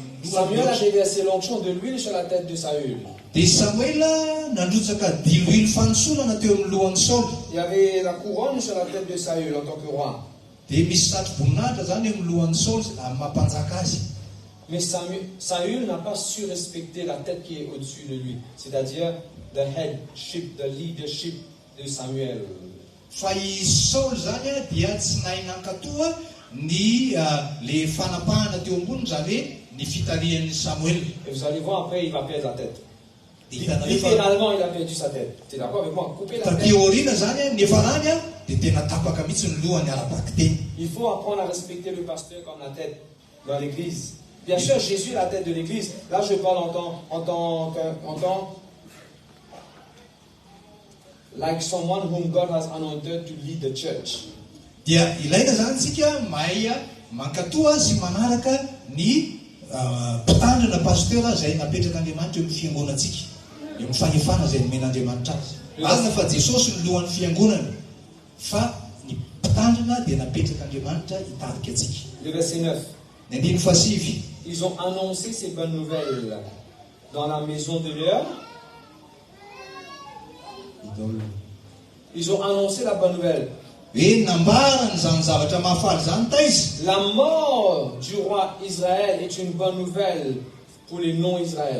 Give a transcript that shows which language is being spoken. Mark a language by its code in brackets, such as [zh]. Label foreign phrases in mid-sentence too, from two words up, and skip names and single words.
[fr] Samuel a déversé l'onction de l'huile sur la tête de Saül. [mg] Dia Samuel nanrotsaka diloilo fanosorana teo amin'ny lohan'ny Saoly. [fr] Il y avait la couronne sur la tête de Saül en tant que roi. [mg] Dia misy satro-boninahitra zany amin'ny lohan'ny Saoly mampanjaka azy. [fr] Mais Saül n'a pas su respecter la tête qui est au-dessus de lui, c'est-à-dire [en] the headship, the leadership [fr] de Samuel. [mg] Fa i Saoly zany dia tsy nahay nankatoa ny le fanapahana teo amboniny zany hoe ny fitarihan'ny Samuel. [fr] Et vous allez voir après, il va perdre la tête. Littéralement, il a perdu sa tête. Tu es d'accord avec moi? Couper la tête. [mg] Taoriana zany nefa rany dia tena tapaka mihitsy ny lohany arabaky teny. [fr] Il faut apprendre à respecter le pasteur comme la tête dans l'église. Bien sûr, Jésus est la tête de l'église. Là, je parle en tant [en] like someone whom God has anointed to lead the church. [mg] Dia ilaina zany tsika mahay mankatoa sy manaraka ny mpitandrina pasteur izay napetraka Andriamanitra eo amin'ny fiangonantsika. Eo amin'ny fahefana izay nomen'Andriamanitra azy. Azona fa Jesosy ny lohan'ny fiangonana fa ny mpitandrina dia napetraka Andriamanitra hitarika antsika. [fr] Le verset 9. [mg] Ny andiny fasivy. [fr] Ils ont annoncé ces bonnes nouvelles dans la maison de leur... Ils ont annoncé la bonne nouvelle. La mort du roi Israël est une bonne nouvelle pour les non-Israël.